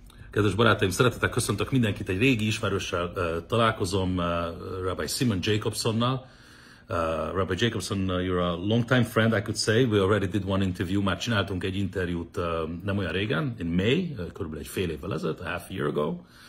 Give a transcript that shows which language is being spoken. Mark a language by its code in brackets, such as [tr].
[hu] Kedves barátaim, szeretettel köszöntök mindenkit, egy régi ismerőssel találkozom, Rabbi Simon Jacobsonnal. [en] Rabbi Jacobson, you're a long-time friend, I could say. We already did one interview, [hu] már csináltunk egy interjút nem olyan régen, [en] in May, [hu] körülbelül egy fél évvel ezelőtt, [en] a half year ago.